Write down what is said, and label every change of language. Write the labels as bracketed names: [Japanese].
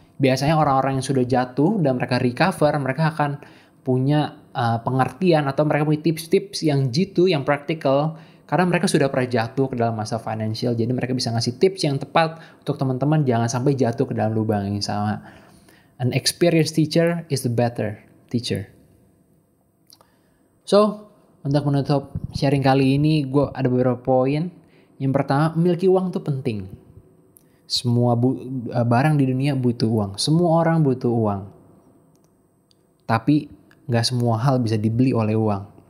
[Indonesian] Biasanya orang-orang yang sudah jatuh dan mereka recover, mereka akan punya pengertian atau mereka punya tips-tips yang jitu, yang praktikal. Karena mereka sudah pernah jatuh ke dalam masalah financial. Jadi mereka bisa ngasih tips yang tepat untuk teman-teman jangan sampai jatuh ke dalam lubang yang sama. [English] An experienced teacher is the better teacher. [Indonesian] So, untuk menutup sharing kali ini, gue ada beberapa poin. Yang pertama, memiliki uang itu penting. Semua barang di dunia butuh uang. Semua orang butuh uang. Tapi gak semua hal bisa dibeli oleh uang.